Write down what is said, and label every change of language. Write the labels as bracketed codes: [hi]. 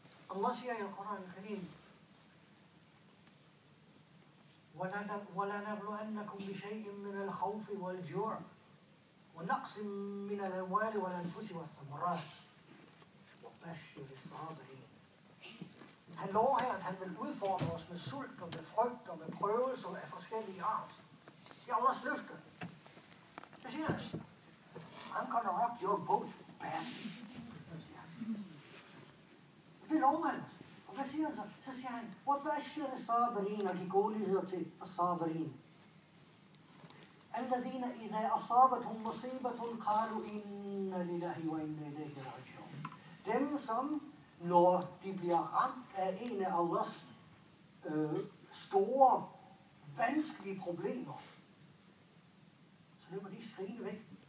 [da] Allah siger i Koran Karim, [ar] وَلَنَبْلُوَنَّكُمْ بِشَيْءٍ مِّنَ الْخَوْفِ وَالْجُوعِ وَنَقْصٍ مِّنَ الْأَمْوَالِ وَالْأَنفُسِ وَالثَّمَرَاتِ وَبَشِّرِ الصَّابِرِينَ. [da] Han lover her, at han vil udfordre os med sult og med frygt og med prøvelser af forskellige art. Det er Allahs løfte. Det siger han. [en] I'm gonna rock your boat, bad. [da] Det lover han. Og hvad siger han så? Så siger han, [ar] وَبَشِّرِ الصَّابِرِينَ, [da] og de gode nyheder til [ar] الصَّابِرِينَ. الَّذِينَ إِذَا أَصَابَتْهُمْ مُصِيبَةٌ قَالُوا إِنَّ لِلَّهِ وَإِنَّا إِلَيْهِ رَاجِعُونَ. [da] Dem, som når de bliver ramt af en af Allahs store, vanskelige problemer, så løber de ikke skrigende væk.